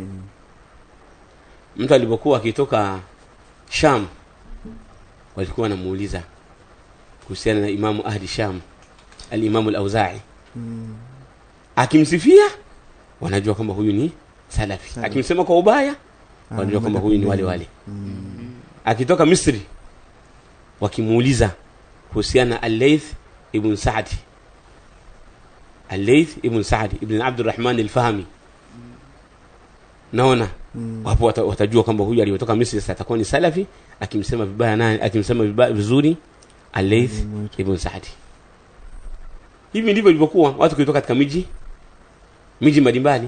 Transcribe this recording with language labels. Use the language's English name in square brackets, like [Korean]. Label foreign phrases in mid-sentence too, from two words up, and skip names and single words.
[Swahili] Mtu alipokuwa akitoka Sham walikuwa wanamuuliza kuhusiana na [Arabic] إمام أهل الشام [Swahili] al-Imam al-Auza'i. Akimsifia wanajua kwamba huyu ni salafi. Akimsema kwa ubaya wanajua kwamba huyu ni wale. Akitoka Misri wakimuuliza kuhusiana al-Layth ibn Sa'd. Al-Layth ibn Sa'd ibn Abdurrahman al-Fahmi. Naona wapo watajua kwamba huyu aliyotoka Misri sasa atakuwa ni salafi. Akimsema vibaya nani, akimsema vibaya vizuri al-Layth ibn Sa'd. Hivi ndivyo ilivyokuwa watu kutoka katika miji mbalimbali.